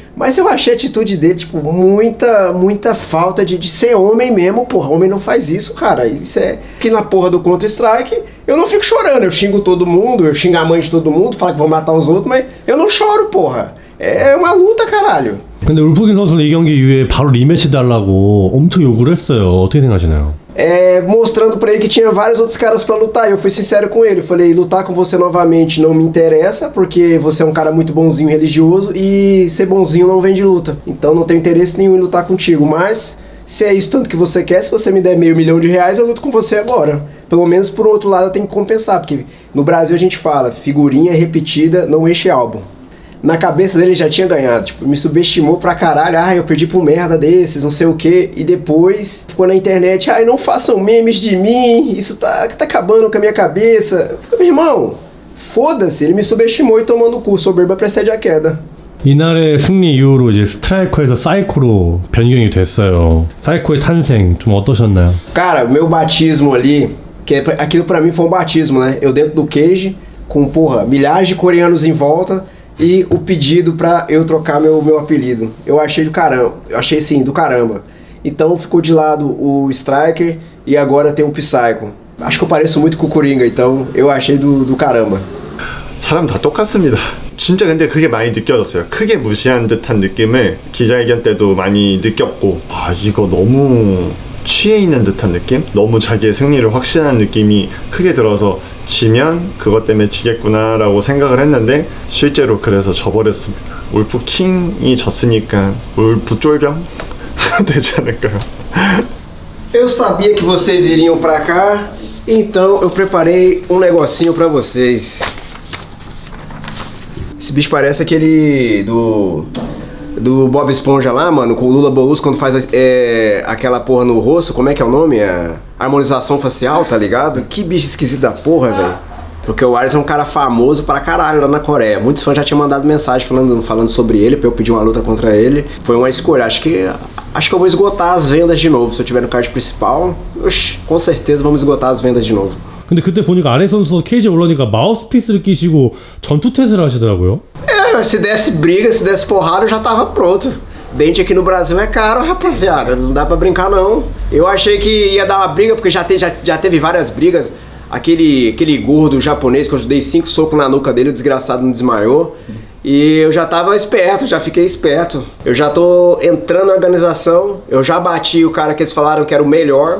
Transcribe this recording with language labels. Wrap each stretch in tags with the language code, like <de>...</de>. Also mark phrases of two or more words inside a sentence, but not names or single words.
<pt>Mas eu achei a atitude dele, tipo, muita falta de ser homem mesmo, porra. Homem não faz isso, cara. Isso é que na porra do Counter-Strike eu não fico chorando. Eu xingo todo mundo, eu xingo a mãe de todo mundo, falo que vou matar os outros, mas eu não choro, porra. É uma luta, caralho.</pt> <ko>근데 울프킹 선수는 이 경기 이후에 바로 리매치 달라고 엄청 요구를 했어요. 어떻게 생각하시나요?</ko> <pt>Mostrando pra ele que tinha vários outros caras pra lutar. Eu fui sincero com ele, falei, lutar com você novamente não me interessa, porque você é um cara muito bonzinho, religioso, e ser bonzinho não vem de luta. Então não tenho interesse nenhum em lutar contigo, mas se é isso tanto que você quer, se você me der $500 mil, eu luto com você agora. Pelo menos por outro lado eu tenho que compensar, porque no Brasil a gente fala, figurinha repetida não enche álbum. Na cabeça dele já tinha ganhado, tipo, me subestimou pra caralho, eu perdi pra um merda desses, não sei o que, e depois ficou na internet, não façam memes de mim, isso tá acabando com a minha cabeça. Meu irmão, foda-se, ele me subestimou e tomou no cu, soberba precede a queda.</pt> <ko>이날의 승리 이후로 이제 스트라이커에서 사이코로 변경이 됐어요. 사이코의 탄생 좀 어떠셨나요?</ko> <pt>Cara, meu batismo ali, aquilo pra mim foi um batismo, né? Eu dentro do cage, com, milhares de coreanos em volta, e o pedido pra eu trocar meu apelido. Eu achei do caramba, do caramba. Então ficou de lado o Striker e agora tem o Psycho. Acho que eu pareço muito com o Coringa, então eu achei do caramba.</pt> <ko>사람 다 똑같습니다. 진짜 근데 그게 많이 느껴졌어요. 크게 무시한 듯한 느낌을 기자회견 때도 많이 느꼈고 이거 너무 취해 있는 듯한 느낌? 너무 자기의 승리를 확신하는 느낌이 크게 들어서 지면 그것 때문에 지겠구나라고 생각을 했는데 실제로 그래서 져버렸습니다. 울프 킹이 졌으니까 울프 쫄병 되지 않을까요?</ko> <pt>Eu sabia que vocês iriam pra cá, então eu preparei um negocinho pra vocês. Esse bicho parece aquele do Bob Esponja lá, mano, com o Lula Molusco quando faz aquela porra no rosto, como é que é o nome? A harmonização facial, tá ligado? Que bicho esquisito da porra, velho. Porque o Ares é um cara famoso pra caralho lá na Coreia. Muitos fãs já tinham mandado mensagem falando sobre ele, pra eu pedir uma luta contra ele. Foi uma escolha. Acho que eu vou esgotar as vendas de novo. Se eu tiver no card principal, oxe, com certeza vamos esgotar as vendas de novo.</pt> <ko>근데 그때 보니까 아레 선수 케이지에 올라오니까 마우스피스를 끼시고 전투 태세를 하시더라고요.</ko> <pt>Se desse briga, se desse porrada, eu já tava pronto. Dente aqui no Brasil é caro, rapaziada. Não dá pra brincar, não. Eu achei que ia dar uma briga, porque já teve várias brigas. Aquele gordo japonês que eu dei 5 socos na nuca dele, o desgraçado não desmaiou. E eu já tava esperto, já fiquei esperto. Eu já tô entrando na organização, eu já bati o cara que eles falaram que era o melhor.</pt>